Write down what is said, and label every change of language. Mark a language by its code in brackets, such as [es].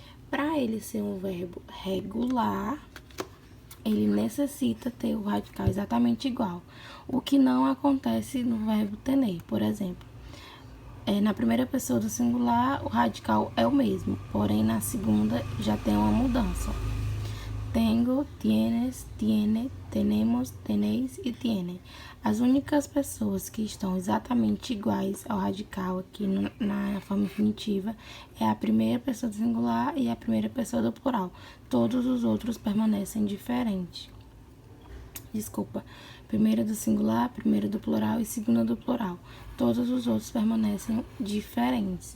[pt] Para ele ser um verbo regular, ele necessita ter o radical exatamente igual, o que não acontece no verbo tener. Por exemplo, na primeira pessoa do singular, o radical é o mesmo, porém na segunda já tem uma mudança. [es] Tengo, tienes, tiene, tenemos, tenéis e tienen. [pt] As únicas pessoas que estão exatamente iguais ao radical aqui na forma infinitiva é a primeira pessoa do singular e a primeira pessoa do plural. Todos os outros permanecem diferentes. Desculpa. Primeira do singular, primeira do plural e segunda do plural. Todos os outros permanecem diferentes.